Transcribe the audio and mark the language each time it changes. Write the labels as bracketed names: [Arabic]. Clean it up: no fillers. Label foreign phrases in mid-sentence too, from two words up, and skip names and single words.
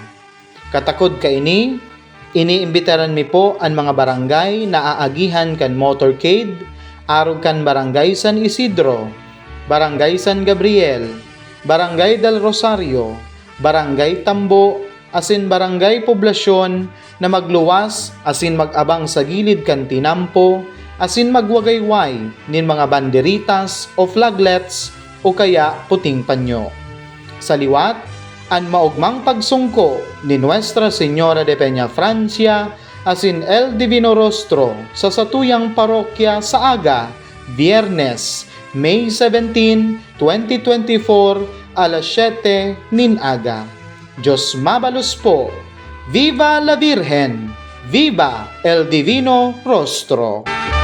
[Bikol] Katakod ka iniimbitaran mi po ang mga barangay na aagihan kan motorcade, arog kan Barangay San Isidro, Barangay San Gabriel, Barangay del Rosario, Barangay Tambo, asin Barangay Poblasyon na magluwas asin mag-abang sa gilid kan tinampo, asin magwagayway nin mga banderitas o flaglets o kaya puting panyo. Sa liwat, ang maugmang pagsungko ni Nuestra Señora de Peña Francia asin El Divino Rostro sa satuyang parokya sa aga, Biyernes, May 17, 2024, alas 7 nin aga. Diyos mabalos po. [Spanish] Viva la Virgen! Viva El Divino Rostro!